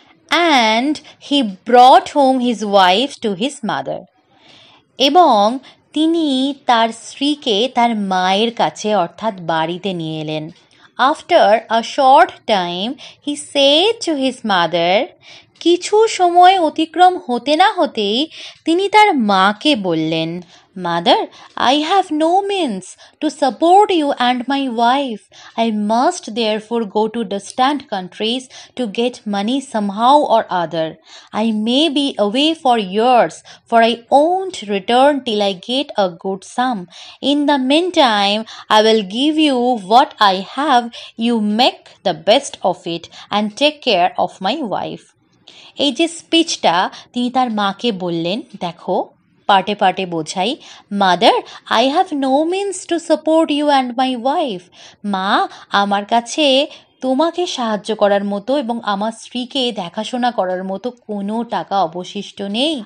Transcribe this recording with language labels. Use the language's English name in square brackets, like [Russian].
[English] and he brought home his wife to his mother, [Bangla] এবং তিনি তার স্ত্রীকে তার মায়ের কাছে অর্থাৎ বাড়িতে নিয়ে এলেন। [English] after a short time he said to his mother, [Bangla] কিছু সময় অতিক্রম হতে না হতেই তিনি তার মাকে বললেন, [English] Mother, I have no means to support you and my wife. I must therefore go to distant countries to get money somehow or other. I may be away for years, for I won't return till I get a good sum. In the meantime, I will give you what I have. You make the best of it and take care of my wife. [Bangla] এই যে স্পিচটা তিনি তার মাকে বললেন, দেখো পার্টে পার্টে বোঝাই। [English] Mother, I have no means to support you and my wife. [Bangla] মা, আমার কাছে তোমাকে সাহায্য করার মতো এবং আমার স্ত্রীকে দেখাশোনা করার মতো কোনো টাকা অবশিষ্ট নেই।